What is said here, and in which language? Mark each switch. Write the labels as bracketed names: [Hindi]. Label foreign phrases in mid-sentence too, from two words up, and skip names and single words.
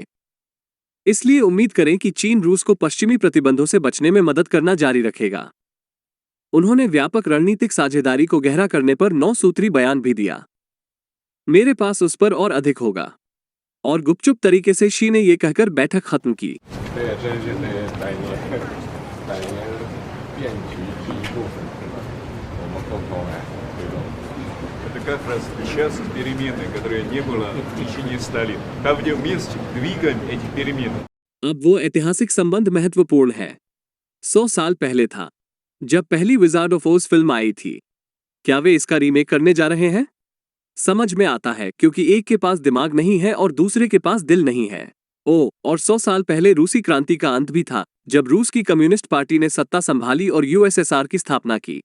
[Hindi] इसलिए उम्मीद करें कि चीन रूस को पश्चिमी प्रतिबंधों से बचने में मदद करना जारी रखेगा। उन्होंने व्यापक रणनीतिक साझेदारी को गहरा करने पर 9 सूत्री बयान भी दिया। मेरे पास उस पर और अधिक होगा। और गुपचुप तरीके से शी ने यह कहकर बैठक खत्म की। [Russian] 这 как раз сейчас перемены, которые не было в течение 100 лет. Там вместе двигаем эти перемены. [Hindi] अब वो ऐतिहासिक संबंध महत्वपूर्ण है। 100 साल पहले था जब पहली विजार्ड ऑफ ओज फिल्म आई थी। क्या वे इसका रीमेक करने जा रहे हैं? समझ में आता है, क्योंकि एक के पास दिमाग नहीं है और दूसरे के पास दिल नहीं है। और 100 साल पहले रूसी क्रांति का अंत भी था, जब रूस की कम्युनिस्ट पार्टी ने सत्ता संभाली और यूएसएसआर की स्थापना की।